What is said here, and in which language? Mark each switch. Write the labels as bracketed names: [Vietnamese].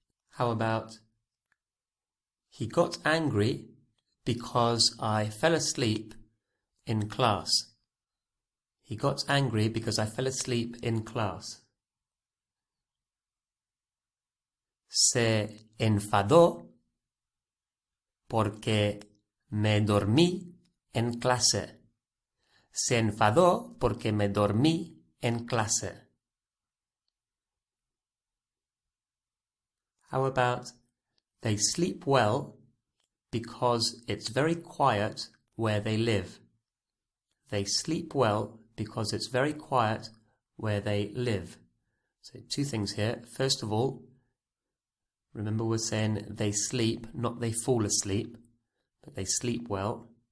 [English] How about, he got angry because I fell asleep in class. He got angry because I fell asleep in class. [Spanish] Se enfadó porque me dormí en clase. Se enfadó porque me dormí en clase. [English] How about they sleep well because it's very quiet where they live? They sleep well because it's very quiet where they live. So two things here. First of all, remember we're saying they sleep, not they fall asleep, but they sleep well.